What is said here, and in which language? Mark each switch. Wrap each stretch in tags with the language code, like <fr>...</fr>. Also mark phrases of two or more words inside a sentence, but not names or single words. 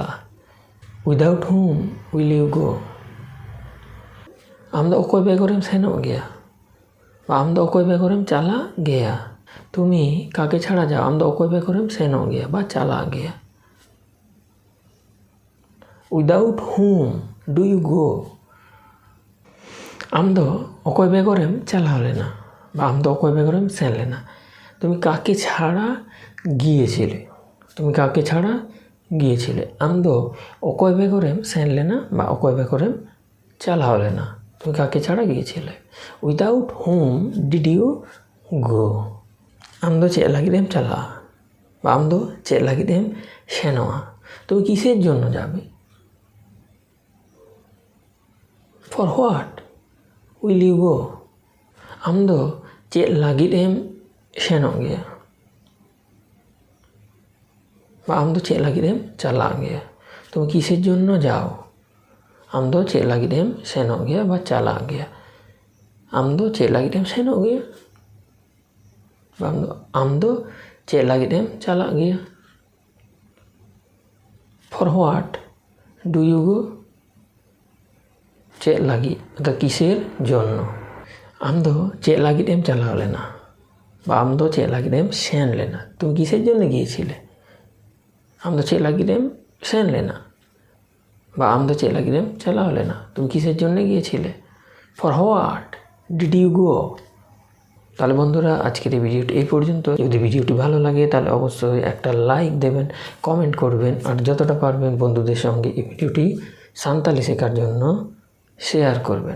<en>Without whom will you go.</en> <sat>আমদো অকয় বেগরেম সেনো গিয়া বা আমদো অকয় বেগরেম চালা গিয়া,</sat> <bn>তুমি কাকে ছাড়া যাও।</bn> <sat>আমদো অকয় বেগরেম সেনো গিয়া বা চালা গিয়া।</sat> <en>Without whom do you go?</en> <sat>ᱟᱢ ᱫᱚ ᱚᱠᱚᱭ ᱵᱮᱜᱚᱨᱮᱢ ᱪᱟᱞᱟᱣ ᱞᱮᱱᱟ বা ᱟᱢ ᱫᱚ ᱚᱠᱚᱭ ᱵᱮᱜᱚᱨᱮᱢ ᱥᱮᱱ ᱞᱮᱱᱟ?</sat> <bn>তুমি কাকে ছাড়া গিয়েছিলে? তুমি কাকে ছাড়া গিয়েছিলে?</bn> <sat>ᱟᱢ ᱫᱚ ᱚᱠᱚᱭ ᱵᱮᱜᱚᱨᱮᱢ ᱥᱮᱱ ᱞᱮᱱᱟ বা অকয় বেগরেম চালাও লেনা?</sat> <bn>তুমি কাকে ছাড়া গিয়েছিলে?</bn> <en>Without whom did you go?</en> <sat>ᱟᱢ ᱫᱚ ᱪᱮᱫ ᱞᱟᱹᱜᱤᱫ ᱮᱢ ᱪᱟᱞᱟᱜᱼᱟ বা ᱟᱢ ᱫᱚ ᱪᱮᱫ ᱞᱟᱹᱜᱤᱫ ᱮᱢ ᱥᱮᱱᱚᱜᱼᱟ?</sat> <bn>তুমি কিসের জন্য যাবে?</bn> <en>For what will you go?</en> <sat>ᱟᱢ ᱫᱚ ᱪᱮᱫ ᱞᱟᱹᱜᱤᱫ ᱮᱢ ᱥᱮᱱᱚᱜ ᱜᱮᱭᱟ বা ᱟᱢ ᱫᱚ ᱪᱮᱫ ᱞᱟᱹᱜᱤᱫ ᱮᱢ ᱪᱟᱞᱟᱜ ᱜᱮᱭᱟ?</sat> <bn>তুমি কিসের জন্য যাও?</bn> <sat>ᱟᱢ ᱫᱚ ᱪᱮᱫ ᱞᱟᱹᱜᱤᱫ ᱮᱢ ᱥᱮᱱᱚᱜ ᱜᱮᱭᱟ বা চালাᱜ ᱜᱮᱭᱟ? ᱟᱢ ᱫᱚ ᱪᱮᱫ ᱞᱟᱹᱜᱤᱫ ᱮᱢ ᱥᱮᱱᱚᱜ ᱜᱮᱭᱟ বা ᱟᱢ ᱫᱚ ᱪᱮᱫ ᱞᱟᱹᱜᱤᱫ ᱮᱢ ᱪᱟᱞᱟᱜ ᱜᱮᱭᱟ?</sat> <en>For what do you go?</en> <sat>ᱪᱮᱫ ᱞᱟᱹᱜᱤᱫ ᱫᱚ</sat> <bn>কিসের জন্য?</bn> <sat>ᱟᱢ ᱫᱚ ᱪᱮᱫ ᱞᱟᱹᱜᱤᱫ ᱮᱢ ᱪᱟᱞᱟᱣ ᱞᱮᱱᱟ বা ᱟᱢ ᱫᱚ ᱪᱮᱫ ᱞᱟᱹᱜᱤᱫ ᱮᱢ ᱥᱮᱱ ᱞᱮᱱᱟ?</sat> <bn>তুমি কিসের জন্য গিয়েছিলে?</bn> <sat>ᱟᱢ ᱫᱚ ᱪᱮᱫ ᱞᱟᱹᱜᱤᱫ ᱮᱢ ᱥᱮᱱ ᱞᱮᱱᱟ বা ᱟᱢ ᱫᱚ ᱪᱮᱫ ᱞᱟᱹᱜᱤᱫ ᱮᱢ ᱪᱟᱞᱟᱣ লেনা?</sat> <bn>তুমি কিসের জন্য গিয়েছিলে?</bn> <en>For what did you go?</en> <bn>তাহলে বন্ধুরা আজকের এই ভিডিওটি এই পর্যন্ত। যদি ভিডিওটি ভালো লাগে তাহলে অবশ্যই একটা লাইক দেবেন, কমেন্ট করবেন, আর যতটা পারবেন বন্ধুদের সঙ্গে এই ভিডিওটি সাঁওতালি শেখার জন্য শেয়ার করবেন।</bn>